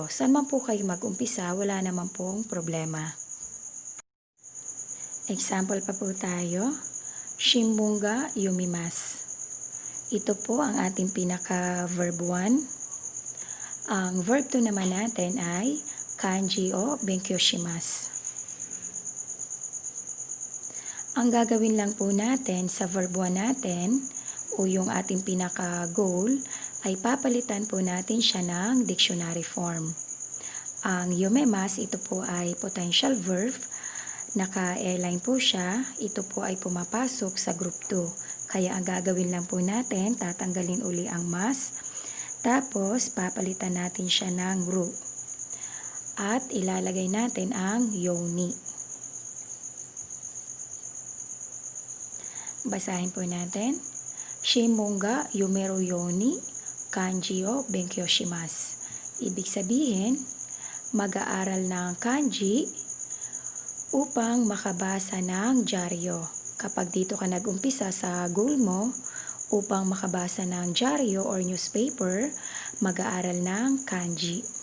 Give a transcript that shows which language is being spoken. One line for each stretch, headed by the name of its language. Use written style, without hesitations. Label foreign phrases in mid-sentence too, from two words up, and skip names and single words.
Filipino: Saan man po kayo mag-umpisa, wala naman pong problema. Example pa po tayo.
Japanese: 新聞が読みます.
Filipino: Ito po ang ating pinaka-verb 1. Ang verb 2 naman natin ay
Japanese: 漢字を勉強します.
Filipino: Ang gagawin lang po natin sa verb 1 natin o yung ating pinaka-goal ay papalitan po natin siya ng dictionary form. Ang yumimasu, ito po ay potential verb. Naka-align po siya. Ito po ay pumapasok sa group 2. Kaya ang gagawin lang po natin, tatanggalin uli ang mas. Tapos, papalitan natin siya ng ru. At ilalagay natin ang yoni. Basahin po natin.
Japanese: 新聞が読めるように、漢字を勉強します.
Filipino: Ibig sabihin, mag-aaral ng kanji upang makabasa ng dyaryo. Kapag dito ka nag-umpisa sa goal mo, upang makabasa ng dyaryo or newspaper, mag-aaral ng kanji.